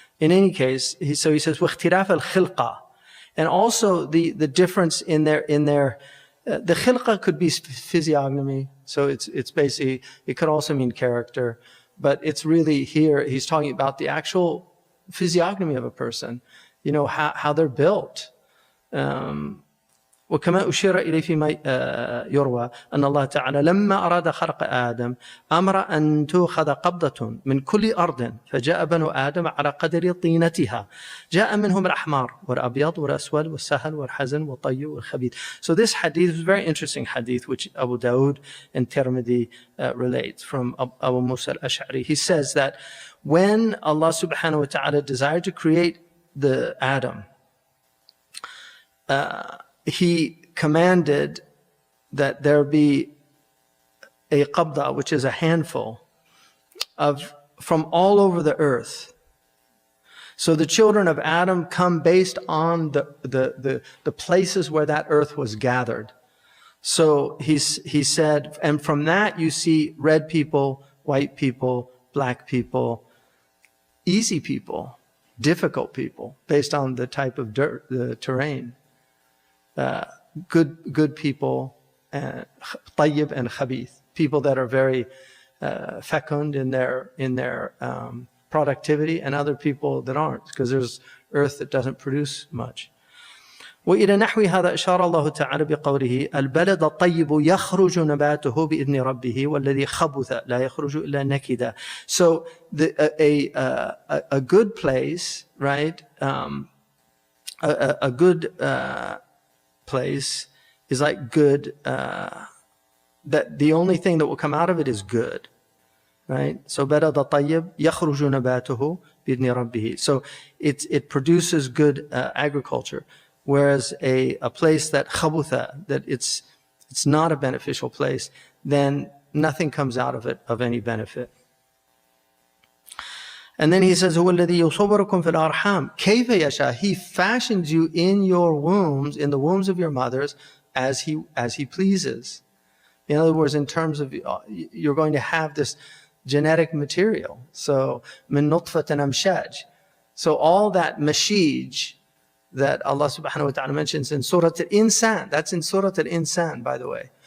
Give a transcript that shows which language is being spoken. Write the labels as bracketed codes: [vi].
[en] In any case, he says, [ar] وَاخْتِرَافَ الْخِلْقَةِ. [en] And also the difference in their the khilqa could be physiognomy. So it's basically, it could also mean character. But it's really here, he's talking about the actual physiognomy of a person. You know, how they're built. [ar] وكما أشير إليه فيما يروى أن الله تعالى لما أراد خلق آدم أمر أن تؤخذ قبضة من كل أرض فجاء بنو آدم على قدر طينتها جاء منهم الأحمر والأبيض والأسود والسهل والحزن والطيب والخبيث. [en] So this hadith is a very interesting hadith which Abu Dawud and Tirmidhi relate from Abu Musa al-Ash'ari. He says that when Allah subhanahu wa ta'ala desired to create the Adam, He commanded that there be a qabda, which is a handful from all over the earth. So the children of Adam come based on the places where that earth was gathered. So he said, and from that you see red people, white people, black people, easy people, difficult people, based on the type of dirt, the terrain. Good people, tayyib and khabith, people that are very fecund in their productivity, and other people that aren't, because there's earth that doesn't produce much. [ar] وإلى نحو هذا أشار الله تعالى بقوله البلد الطيب يخرج نباته بإذن ربه والذي خبث لا يخرج إلا نكدا. [en] So a good place, right? A good place is like good, that the only thing that will come out of it is good, right? [ar] So بلد طيب يخرج نباته بإذن ربه. [en] So it produces good agriculture. Whereas a place that khabutha, that it's not a beneficial place, then nothing comes out of it of any benefit. And then he says, [ar] هو الذي يصوركم في الأرحام كيف يشاء. [en] He fashions you in your wombs, in the wombs of your mothers, as he pleases. In other words, in terms of, you're going to have this genetic material. So [ar] min nutfatin amshaj. [en] So all that mashij that Allah subhanahu wa ta'ala mentions in Surah Al-Insan, that's in Surah Al-Insan, by the way.